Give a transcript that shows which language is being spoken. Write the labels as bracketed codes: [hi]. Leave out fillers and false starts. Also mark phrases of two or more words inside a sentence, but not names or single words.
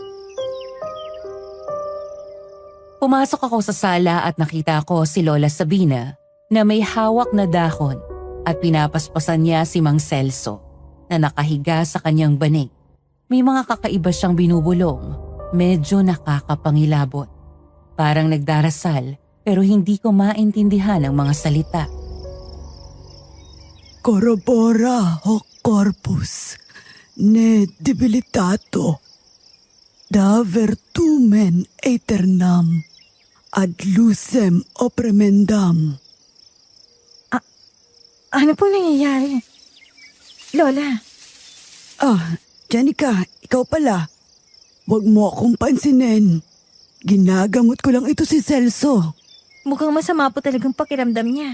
[tl] Pumasok ako sa sala at nakita ko si Lola Sabina na may hawak na dahon at pinapaspasan niya si Mang Celso na nakahiga sa kanyang banig. May mga kakaiba siyang binubulong, medyo nakakapangilabot. Parang nagdarasal pero hindi ko maintindihan ang mga salita. [la] Corrobora hoc corpus ne debilitato da vertumen aeternam ad lucem opremendam. [tl] Ano po nangyayari? Lola, Jenica, ikaw pala. Huwag mo akong pansinin. Ginagamot ko lang ito si Celso. Mukhang masama po talagang pakiramdam niya.